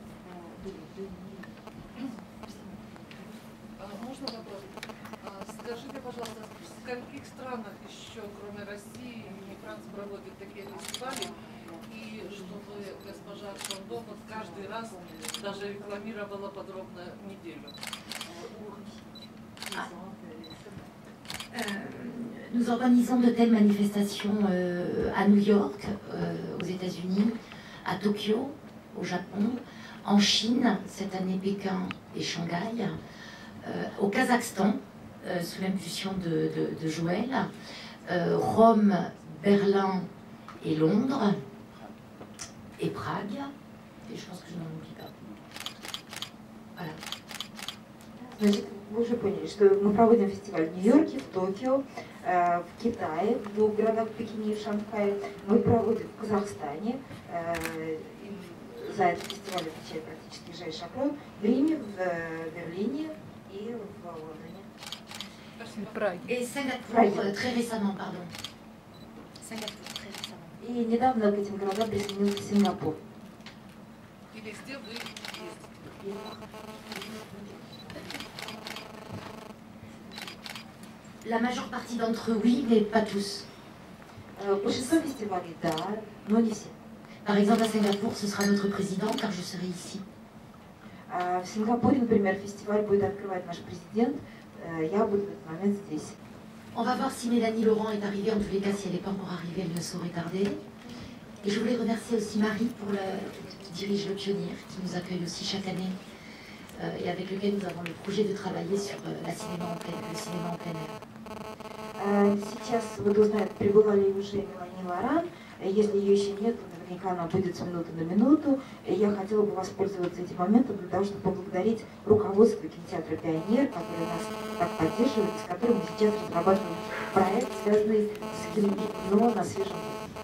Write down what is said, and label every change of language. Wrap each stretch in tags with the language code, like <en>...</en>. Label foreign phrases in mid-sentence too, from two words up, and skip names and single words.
<ru>Можно вопрос? Скажите, пожалуйста, в каких странах еще, кроме России и Франции, проводят такие фестивали? И чтобы госпожа Кондо каждый раз даже рекламировала подробно неделю.</ru> <fr>Nous organisons de telles manifestations à New York, aux États-Unis, à Tokyo, au Japon, en Chine, cette année Pékin et Shanghai, au Kazakhstan, sous l'impulsion de Joël, Rome, Berlin et Londres, et Prague, Et je pense que je n'en oublie pas. Voilà.</fr> <ru>Значит, вы уже поняли, что мы проводим фестиваль в Нью-Йорке, в Токио, в Китае, в двух городах, в Пекине и в Шанхае. Мы проводим в Казахстане. За этот фестиваль отвечает практически Жай Шапрон. В Риме, в Берлине и в Лондоне.</ru> <fr>Et Singapour, très récemment, pardon. Singapour, très récemment.</fr> <ru>И недавно к этим городам присоединился Сингапур. И везде вы ездите.</ru> <fr>La majeure partie d'entre eux, oui, mais pas tous.</fr> <ru>Большинство фестивалей, да, но не все.</ru> <fr>Par exemple, à Singapour, ce sera notre président, car je serai ici.</fr> <ru>В Сингапуре, например, фестиваль будет открывать наш президент. Я буду в этот момент здесь.</ru> <fr>On va voir si Mélanie Laurent est arrivée. En tous les cas, si elle n'est pas encore arrivée, elle ne saurait tarder. Et je voulais remercier aussi Marie qui dirige le Pionnier, qui nous accueille aussi chaque année et avec lequel nous avons le projet de travailler sur le cinéma en plein air.</fr> <ru>Сейчас вот узнает, прибыла ли уже Мелани Лоран. Если ее еще нет, то наверняка она будет с минуты на минуту. И я хотела бы воспользоваться этим моментом для того, чтобы поблагодарить руководство кинотеатра «Пионер», который нас так поддерживает, с которым мы сейчас разрабатываем проект, связанный с кино на свежем воздухе.</ru>